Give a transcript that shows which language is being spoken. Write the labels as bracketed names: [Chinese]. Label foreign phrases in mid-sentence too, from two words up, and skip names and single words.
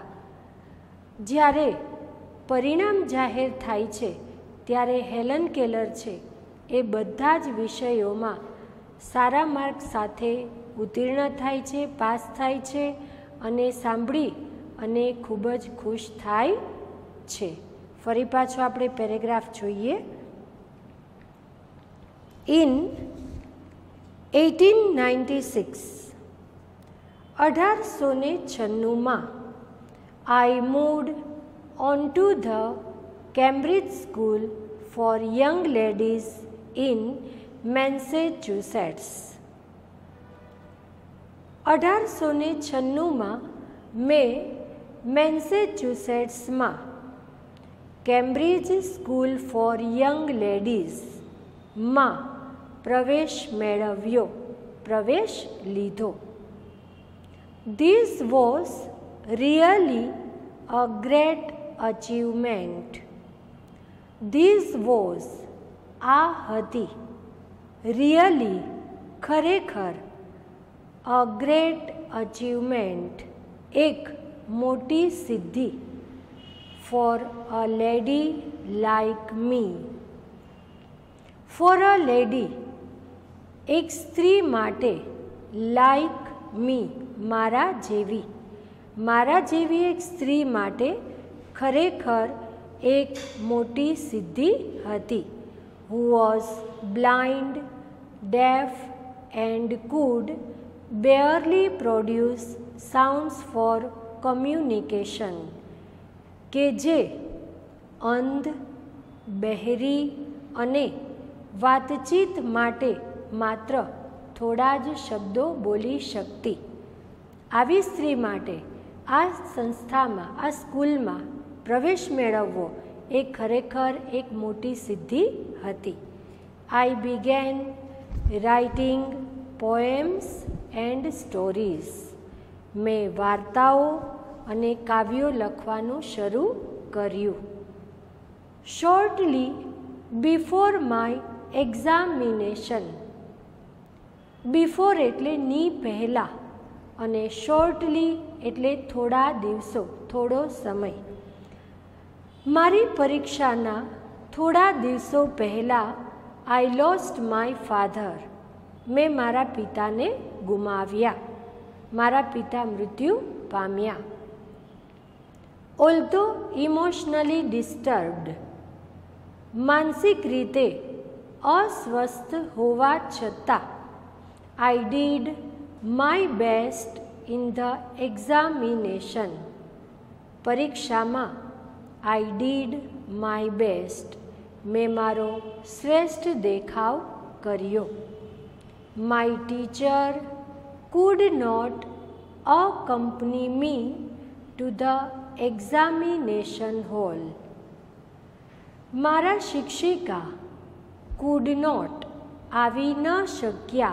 [Gujarati] જ્યારે પરિણામ જાહેર થાય છે ત્યારે હેલન કેલર છે એ બધા જ વિષયોમાં સારા માર્ક સાથે ઉત્તીર્ણ થાય છે, પાસ થાય છે, અને સાંભળી અને ખૂબ જ ખુશ થાય છે. ફરી પાછો આપણે પેરેગ્રાફ જોઈએ. [English] ઇન 1896, 1896માં I moved on to the Cambridge School for Young Ladies in Massachusetts. [Gujarati] 1896માં મેં મેસેચ્યુસેટ્સમાં કેમ્બ્રિજ સ્કૂલ ફોર યંગ લેડીઝમાં પ્રવેશ મેળવ્યો, પ્રવેશ લીધો. [English] This was really a great achievement. This was [Gujarati] આ હતી, [English] really ખરેખર, a great achievement [Gujarati] એક મોટી સિદ્ધિ, [English] for a lady like me. For a lady [Gujarati] એક સ્ત્રી માટે, [English] like me [Gujarati] મારા જેવી, મારા જેવી એક સ્ત્રી માટે ખરેખર એક મોટી સિદ્ધિ હતી. [English] Who was blind, deaf and could barely produce sounds for communication. [Gujarati] કે જે અંધ, બહેરી અને વાતચીત માટે માત્ર થોડા જ શબ્દો બોલી શકતી. આવી સ્ત્રી માટે આ સંસ્થામાં, આ સ્કૂલમાં પ્રવેશ મેળવવો એ ખરેખર એક મોટી સિદ્ધિ હતી. [English] I began writing poems and stories. [Gujarati] મેં વાર્તાઓ અને કાવ્યો લખવાનું શરૂ કર્યું. [English] Shortly before my examination. [Gujarati] બિફોર એટલે ની પહેલાં અને શોર્ટલી એટલે થોડા દિવસો, થોડો સમય. મારી પરીક્ષાના થોડા દિવસો પહેલાં [English] I lost my father. [Gujarati] મેં મારા પિતાને ગુમાવ્યા. મારા પિતા મૃત્યુ પામ્યા. [English] although emotionally disturbed. [Gujarati] માનસિક રીતે અસ્વસ્થ હોવા છતાં [English] I did my best in the examination. પરીક્ષામાં I did my best. [Gujarati] મેં મારો શ્રેષ્ઠ દેખાવ કર્યો. [English] My teacher could not accompany me to the examination hall. [Gujarati] મારા શિક્ષિકા [English] could not [Gujarati] આવી ન શક્યા.